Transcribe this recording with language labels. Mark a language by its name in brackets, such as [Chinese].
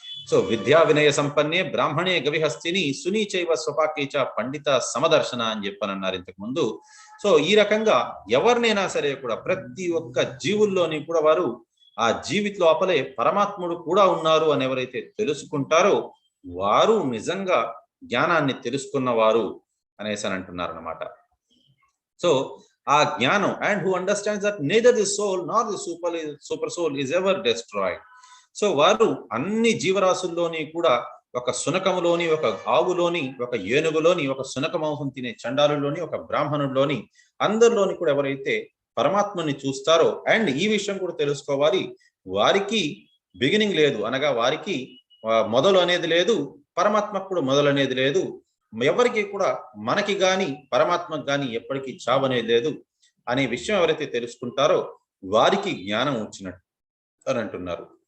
[Sanskrit] So విద్యా వినయ సంపన్నే బ్రాహ్మణే గవిహస్తిని సునీచైవ స్వపాకేచ పండిత సమదర్శన [Telugu] అని చెప్పనన్నారు ఇంతకు ముందు. సో ఈ రకంగా ఎవరినైనా సరే కూడా ప్రతి ఒక్క జీవుల్లోని కూడా వారు ఆ జీవిత లోపలే పరమాత్ముడు కూడా ఉన్నారు అని ఎవరైతే తెలుసుకుంటారో వారు నిజంగా జ్ఞానాన్ని తెలుసుకున్నవారు అనేసి అని అంటున్నారు అన్నమాట. [English] so [Telugu] ఆ జ్ఞానం, [English] And who understands that neither the soul nor the super soul is ever destroyed. [Telugu] So వారు అన్ని జీవరాశుల్లోని కూడా, ఒక సునకములోని, ఒక ఆవులోని, ఒక ఏనుగులోని, ఒక సునక మాంసం తినే చండాలులోని, ఒక బ్రాహ్మణుడిలోని, అందరిలోని కూడా ఎవరైతే పరమాత్మని చూస్తారో, అండ్ ఈ విషయం కూడా తెలుసుకోవాలి, వారికి బిగినింగ్ లేదు, అనగా వారికి మొదలు అనేది లేదు, పరమాత్మకు కూడా మొదలు అనేది లేదు, ఎవరికి కూడా మనకి గాని పరమాత్మకు గాని ఎప్పటికీ చావు అనేది లేదు అనే విషయం ఎవరైతే తెలుసుకుంటారో వారికి జ్ఞానం వచ్చినట్టు అని అంటున్నారు.